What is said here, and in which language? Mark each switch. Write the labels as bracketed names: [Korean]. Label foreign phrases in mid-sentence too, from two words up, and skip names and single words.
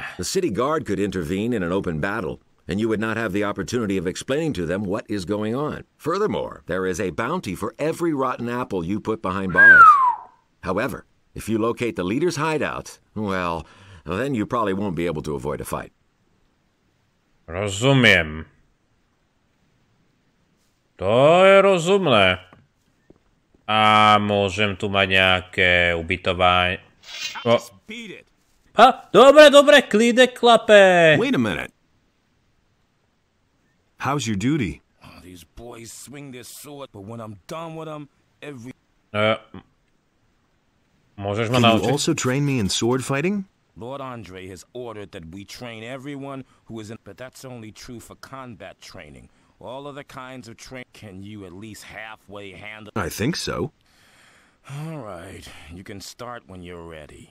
[English] The city guard could intervene in an open battle, and you would not have the opportunity of explaining to them what is going on. Furthermore, there is a bounty for every rotten apple you put behind bars. However, if you locate the leader's hideout, well, then you probably won't be able to avoid a fight. [Slovak] Rozumiem. To je rozumné. A môžem tu mať nejaké ubytovanie. Dobre, klídek, klape. [English] Wait a minute. How's your duty? These boys swing their sword, but when I'm done with them, [Slovak] Môžeš ma naučiť? [English] Can you [Slovak] naučiť? [English] also train me in sword fighting? Lord Andre has ordered that we train everyone who is in, but that's only true for combat training. All other kinds of training, can you at least halfway handle? I think so. All right, you can start when you're ready.